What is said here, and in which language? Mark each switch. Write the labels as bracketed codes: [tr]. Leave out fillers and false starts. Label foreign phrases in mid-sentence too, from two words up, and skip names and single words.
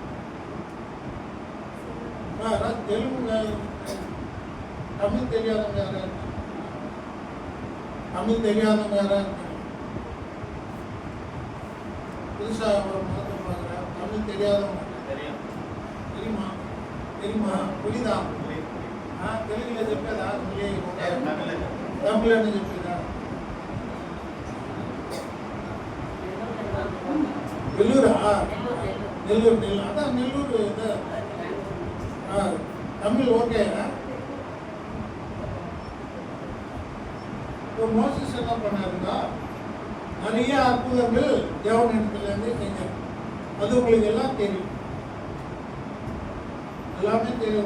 [ta] தெலுங்கு தமிழ் தெரியாதவங்க யாரா இருக்காங்க? தமிழ் தெரியாதவங்க யாரா இருக்காங்க? புதுசா ஒரு மதத்தை பார்க்குறேன். தமிழ் தெரியாதவங்க தெரியுமா? தெரியுமா? புரியுதா? [te] తెలుగులో చెప్పేదా? తమిళ చెప్పేదా? నెల్లూరా? నెల్లూరు. అதான் నెల్లూరు. [ta] தமிழ் ஓகேயா? இப்போ மோசஸ் என்ன பண்ணாருன்னா நிறைய அற்புதங்கள் தேவனிடத்துலேருந்து செஞ்சார். அது உங்களுக்கு எல்லாம் தெரியும், எல்லாமே தெரியும்.